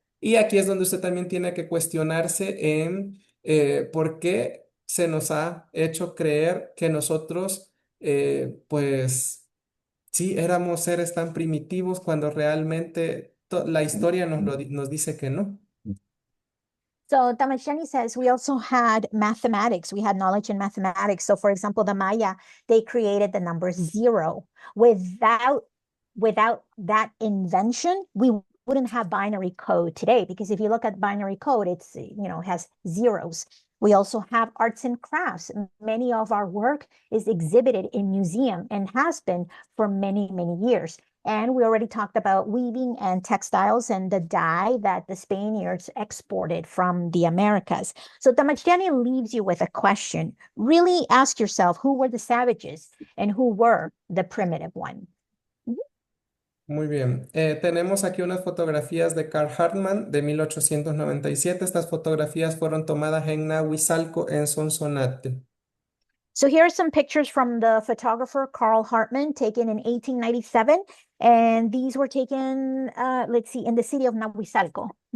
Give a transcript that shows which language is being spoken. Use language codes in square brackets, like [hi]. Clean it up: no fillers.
[es] Y aquí es donde usted también tiene que cuestionarse en por qué se nos ha hecho creer que nosotros, pues, sí, éramos seres tan primitivos cuando realmente la historia nos dice que no. [en] So Damashani says we also had mathematics. We had knowledge in mathematics. So for example, the Maya, they created the number zero. Without that invention, we wouldn't have binary code today, because if you look at binary code, it's, has zeros. We also have arts and crafts. Many of our work is exhibited in museum and has been for many, many years. And we already talked about weaving and textiles and the dye that the Spaniards exported from the Americas. So Damashtiani leaves you with a question. Really ask yourself, who were the savages and who were the primitive one? [es] Muy bien. Tenemos aquí unas fotografías de Carl Hartmann de 1897. Estas fotografías fueron tomadas en Nahuizalco, en Sonsonate. [en] So here are some pictures from the photographer Carl Hartman taken in 1897. And these were taken, let's see, in the city of Nahuizalco.